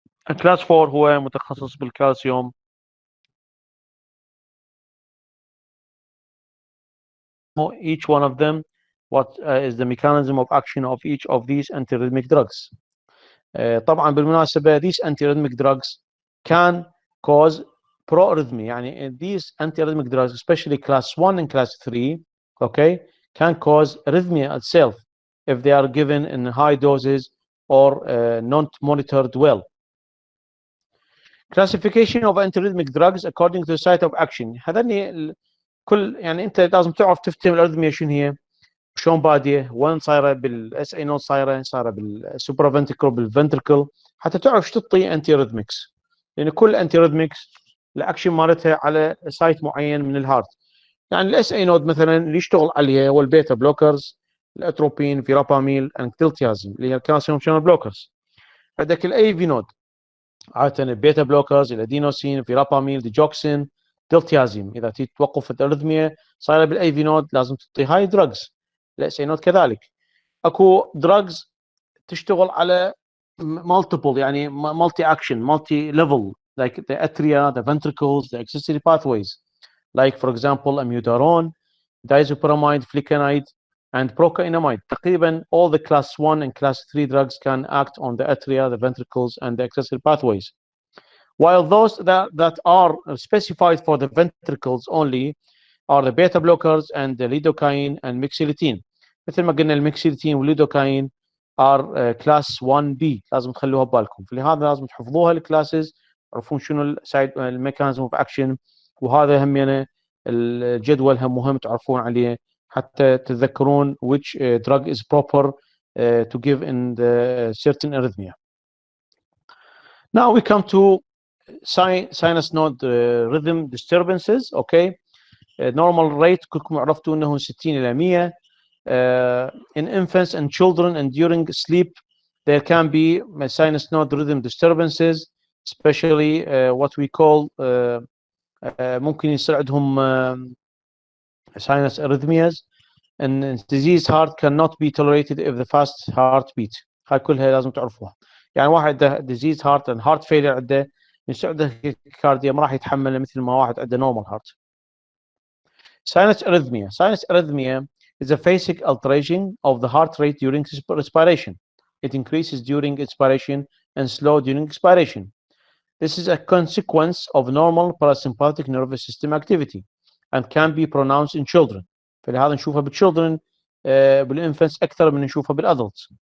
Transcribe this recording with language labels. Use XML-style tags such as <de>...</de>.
<ar>class 4 هو متخصص بالكالسيوم.</ar> <en>Each one of them, what is the mechanism of action of each of these antiarrhythmic drugs.</en> <ar>طبعا بالمناسبة</ar> <en>these antiarrhythmic drugs can cause proarrhythmia, يعني these antiarrhythmic drugs especially class 1 and class 3, okay, can cause arrhythmia itself. if they are given in high doses or not monitored well. Classification of antiarrhythmic drugs according to the site of action.</en> <ar>هذني كل يعني انت لازم تعرف تفتهم الارثميا شنو هي، شلون باديه، وين صايره بالاس اي نود، صايره بالسوبرا فنتريكل بالفنتريكل، حتى تعرف شو تعطي انتي ريثمكس، لان كل انتي ريثمكس الاكشن مالتها على سايت معين من الهارت. يعني الاس اي نود مثلا اللي يشتغل عليها هو البيتا بلوكرز، الاتروبين، فيراباميل، انكتلتيازم اللي هي الكالسيوم شانل بلوكرز. عندك الاي في نود عاده البيتا بلوكرز، الادينوسين، فيراباميل، ديجوكسين، دلتيازيم. اذا توقف الارثميا صايره بالاي في نود لازم تعطي هاي دراجز. الاس اي نود كذلك. اكو دراجز تشتغل على</ar> <en>multiple يعني multi action multi level like the atria, the ventricles, the accessory pathways, like for example amiodarone, diazepamide, flecainide and procainamide. تقريبا all the class 1 and class 3 drugs can act on the atria, the ventricles and the accessory pathways, while those that are specified for the ventricles only are the beta blockers and the lidocaine and mixilitine.</en> <ar>مثل ما قلنا الميكسيلتين والليدوكاين</ar> <en>are class 1B،</en> <ar>لازم تخلوها ببالكم، فلهذا لازم تحفظوها الكلاسز، تعرفون شنو السايد الميكانيزم اوف اكشن، وهذا هم يعني الجدول هم مهم تعرفون عليه حتى تتذكرون</ar> <en>which drug is proper to give in the certain arrhythmia. Now we come to sinus node rhythm disturbances.</en> <ar>Okay, normal rate كلكم عرفتوا انه 60 الى 100.</ar> <en>In infants and children and during sleep there can be sinus node rhythm disturbances, especially what we call</en> <ar>ممكن يصير عندهم</ar> <en>sinus arrhythmias, and diseased heart cannot be tolerated if the fast heartbeat.</en> <ar>هاي كلها لازم تعرفوها. يعني واحد عنده</ar> <en>diseased heart and heart failure</en> <ar>عنده يصير عنده tachycardia ما راح يتحمله مثل ما واحد عنده normal heart.</ar> <en>Sinus arrhythmia is a phasic alteration of the heart rate during respiration. It increases during inspiration and slow during expiration. This is a consequence of normal parasympathetic nervous system activity and can be pronounced in children.</en> <ar>فلهذا نشوفها بالchildren بالinfants أكثر من نشوفها بالadults.</ar>